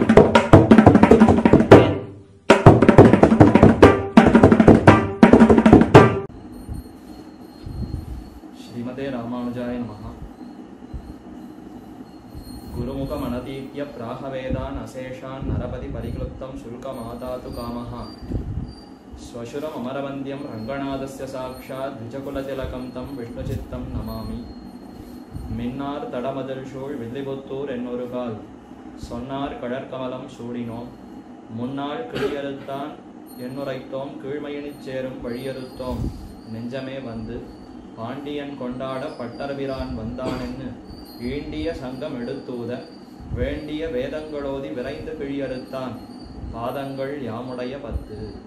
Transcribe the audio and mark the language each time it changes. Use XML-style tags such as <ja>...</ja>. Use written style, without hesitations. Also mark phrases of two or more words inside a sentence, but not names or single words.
<sa>श्रीमते रामानुजाय नमः। गुरुमुखमनतीत्य प्राहवेदान् अशेषान् नरपति परिक्लुप्तं शुल्कमातातु कामः स्वशुरममरवन्द्यं रङ्गनाथस्य साक्षात् द्विजकुलतिलकं तं विष्णुचित्तं नमामि।</sa> <ta>மின்னார் தடமதில் சூழ் வில்லிபுத்தூர் என்னொருகால் சொன்னார் கடற்கமலம் சூடினோம் முன்னாள் கிழியறுத்தான் என்னுரைத்தோம் கீழ்மையினிச் சேரும் வழியறுத்தோம் நெஞ்சமே வந்து பாண்டியன் கொண்டாட பட்டர்பிரான் வந்தானென்னு ஈண்டிய சங்கம் எடுத்தூத வேண்டிய வேதங்களோதி விரைந்து கிழியறுத்தான் பாதங்கள் யாமுடைய 10.</ta>